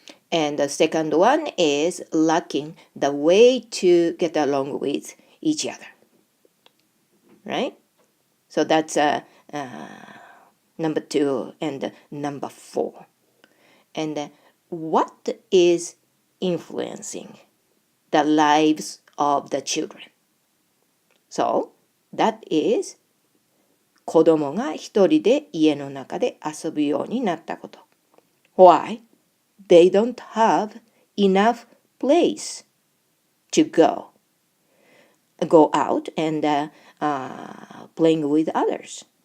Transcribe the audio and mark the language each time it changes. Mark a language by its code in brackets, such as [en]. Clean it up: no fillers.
[en] And the second one is lacking the way to get along with each other. Right? So that's number 2 and number 4. And what is influencing the lives of the children? So, that is [ja] 子供が一人で家の中で遊ぶようになったこと。 [en] Why? They don't have enough place to go out and playing with others.